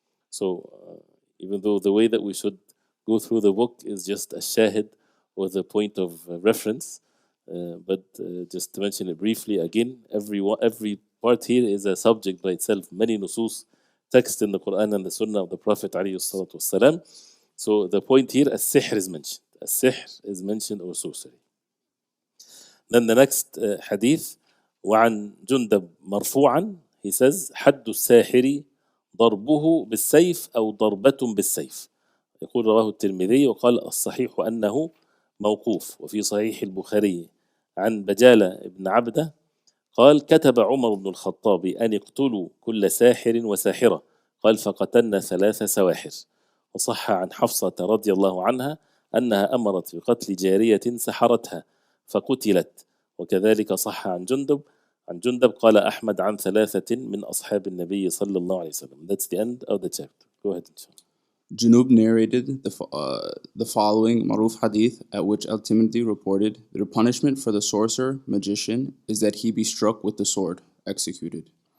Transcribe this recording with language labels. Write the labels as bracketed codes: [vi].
[en] So even though the way that we should go through the book is just a shahid or the point of reference, but just to mention it briefly again, every part here is a subject by itself. Many nusus, text in the Quran and the Sunnah of the Prophet alayhi salatu wassalam. So the point here, as-sihr is mentioned. As-sihr is mentioned, or sorcery. Then the next hadith, [ar] وعن جندب مرفوعا, [en] he says [ar] حد الساحر ضربه بالسيف أو ضربة بالسيف. يقول رواه الترمذي وقال الصحيح أنه موقوف. وفي صحيح البخاري عن بجالة بن عبده قال كتب عمر بن الخطاب أن اقتلوا كل ساحر وساحرة. قال فقتلنا 3 سواحر. وصح عن حفصة رضي الله عنها أنها أمرت بقتل جارية سحرتها فقتلت. وكذلك صح عن جندب قال أحمد عن 3 من أصحاب النبي صلى الله عليه وسلم. [en] That's the end of the chapter. Go ahead. Junub narrated the following Maruf hadith, at which Al-Tirmidhi reported, the punishment for the sorcerer, magician, is that he be struck with the sword, executed.